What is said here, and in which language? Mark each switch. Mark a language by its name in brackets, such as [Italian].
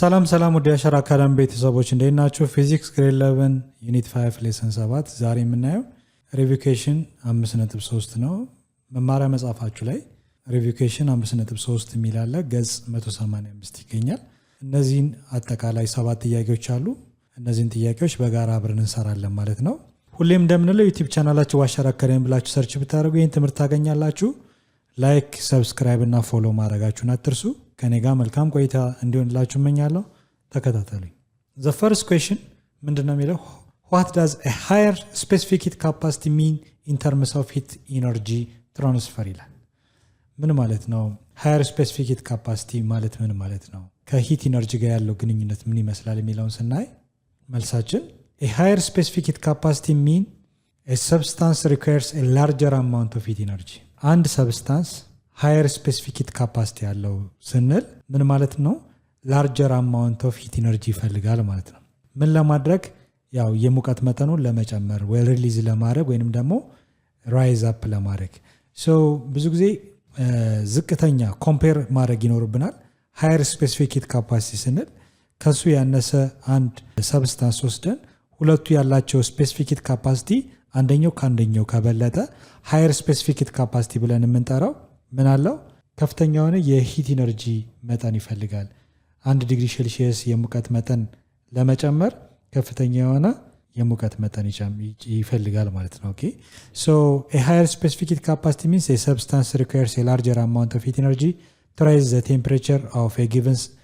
[Amharic] ሰላም ወደ አሻራ አካዳሚ ቤተሰቦች እንዴት ናችሁ? ፊዚክስ ግሬድ 11 ዩኒት 5 ሌሰን 7 ዛሬ የምናየው ሪቪኬሽን 5.3 ነው። መማሪያ መጽሐፋችሁ ላይ ሪቪኬሽን 5.3 የሚል አለ። ገጽ 185 ይገኛል። እነዚህን አጠቃላይ 7 ጥያቄዎች አሉ። እነዚህን ጥያቄዎች በጋራ አብረን እንሰራለን ማለት ነው። ሁሌም እንደምንለው ዩቲዩብ ቻናላችሁ አሻራ አካዳሚ ብላችሁ ሰርች ብታደርጉ ይህን ትምህርት ታገኛላችሁ። ላይክ፣ ሰብስክራይብ እና ፎሎ ማድረጋችሁን አትርሱ። ከኔ ጋር መልካም ቆይታ እንዲሆንላችሁ እመኛለሁ። ተከታተሉኝ። ዘ ፈርስት ኩዌስችን ምንድነው የሚለው? [English] What does a higher specific heat capacity mean in terms of heat energy transfer [Amharic] ይላል። ምን ማለት ነው? [English] higher specific heat capacity [Amharic] ማለት ምን ማለት ነው? ከሂት ኢነርጂ ጋር ያለው ግንኙነት ምን ይመስላል የሚለውን ስናይ መልሳችን [English] a higher specific heat capacity mean a substance requires a larger amount of heat energy። [Amharic] አንድ ሰብስታንስ [English] higher specific heat capacity [Amharic] ያለው ስንል ምን ማለት ነው? [English] larger amount of heat energy [Amharic] ይፈልጋል ማለት ነው። ምን ለማድረግ? ያው የሙቀት መጠኑን ለመጨመር ወይ ሪሊዝ ለማድረግ ወይንም ደግሞ ራይዝ አፕ ለማድረግ። ብዙ ጊዜ ዝቅተኛ ኮምፔር ማድረግ ይኖርብናል። [English] higher specific heat capacity [Amharic] ስንል ከሱ ያነሰ አንድ ሰብስታንስ ወስደን ሁለቱ ያላቸው ስፔሲፊክ ሂት ካፓሲቲ አንደኛው ከአንደኛው ከበለጠ ሃየር ስፔሲፊክ ሂት ካፓሲቲ ብለን የምንጠራው ምን አለው? ከፍተኛ የሆነ የሂት ኢነርጂ መጠን ይፈልጋል። 1 ዲግሪ ሴልሺየስ የሙቀት መጠን ለመጨመር ከፍተኛ የሆነ የሙቀት መጠን ይፈልጋል ማለት ነው። ኦኬ ሶ [English] a higher specific heat capacity means a substance requires a larger amount of heat energy to raise the temperature of a given